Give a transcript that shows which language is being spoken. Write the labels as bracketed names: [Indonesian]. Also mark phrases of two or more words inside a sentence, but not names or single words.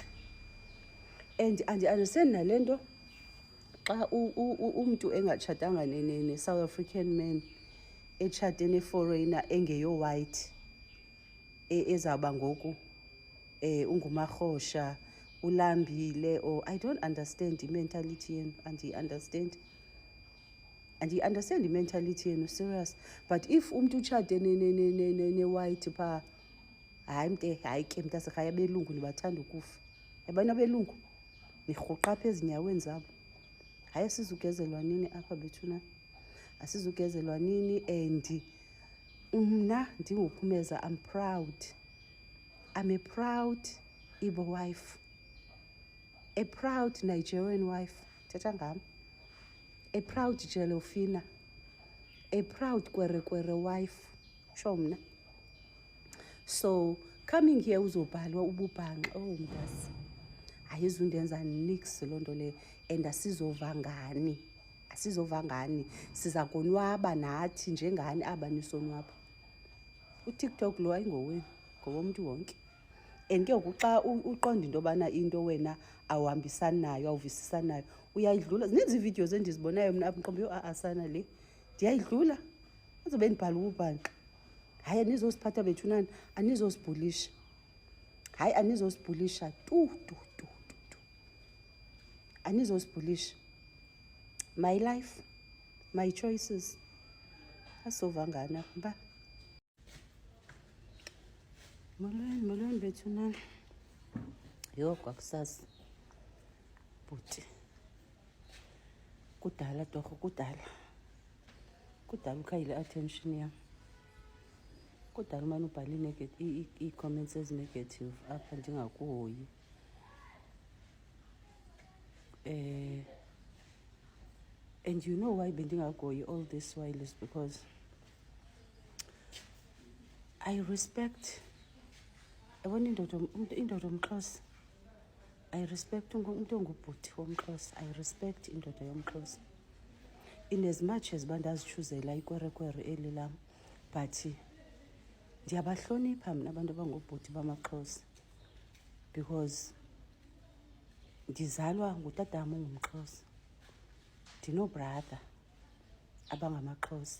[Xhosa] And andi-understand nale nto xa umntu engatshatanga ne- [English] South African man, [Xhosa] etshate ne-foreigner engeyo-white, ezawuba ngoku ungumarhosha, ulambile, [English] or I don't understand [Xhosa] i-mentality yenu. Andiyi-understand i-mentality yenu, serious. [English] But if [Xhosa] umntu utshate ne-white phaa, hayi ke mntasekhaya abelungu nibathanda ukufa. Yabona abelungu nirhuqa apha ezinyaweni zabo. Hayi asizugezelwa nini apha bethuna. Asizugezelwa nini. And mna ndinguphumeza, [English] I'm proud. I'm a proud Igbo wife. A proud Nigerian wife. [Xhosa] Thetha ngam. [English] A proud Jelofina. A proud Kwere wife. [Xhosa] Sho mna. [English] So coming here [Xhosa] uzobhalwa ububhanxa, oh mntasi. Ayizundenza nix loo nto leyo. And asizovangani. Siza konwaba nathi njengani aba nisonwaba. UTikTok lo ayingowenu, ngowomntu wonke. And ke ngoku xa uqonda into yobana into wena awuhambisani nayo, awuvisisani nayo, uyayidlula. Zininzi iividiyozi endizibonayo mna apha mqondo asana le. Ndiyayidlula. Azobe ndibhala ububhanxa. Hayi anizosiphatha bethunani, anizosibhulisha. Hayi anizosibhulisha tu. Anizosibhulisha. [English] My life, my choices. [Xhosa] Asovangana mba. Molweni bethunani. Yho kwakusasa. Bhuti. Kudala torho, kudala. Kudala ukhayile attention yam. Kudala umane ubhala ii-comments ezi-negative apha ndingakuhoyi. [English] And you know why bendingakuhoyi all this while is because I respect, [Xhosa] yabona indoda yomXhosa. [English] I respect [Xhosa] umntu ongubhuti womXhosa. [English] I respect [Xhosa] indoda yomXhosa. [English] In as much as [Xhosa] bandazichuzela ikwerekwere eli lam, but ndiyabahlonipha mna abantu abangobhuti bamaXhosa because ndizalwa ngutatam ongumXhosa. Ndinobrother abangamaXhosa.